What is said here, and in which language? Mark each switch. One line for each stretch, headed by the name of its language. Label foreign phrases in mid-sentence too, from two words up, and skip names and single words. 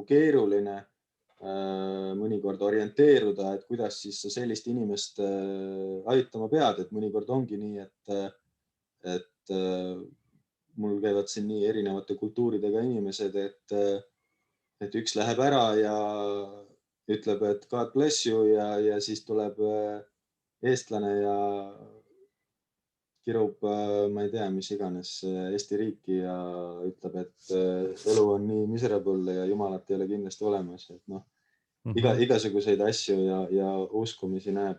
Estonian: keeruline mõnikord orienteeruda, et kuidas siis sa sellist inimest aitama pead, et mõnikord ongi nii, et mul käivad siin nii erinevate kultuuridega inimesed, et üks läheb ära ja ütleb, et
English: God bless you
Estonian: ja siis tuleb eestlane ja kirub, ma ei tea, mis iganes Eesti riiki ja ütleb, et elu on nii miserable ja jumalat ei ole kindlasti olemas, et noh, igasuguseid asju ja uskumisi näeb.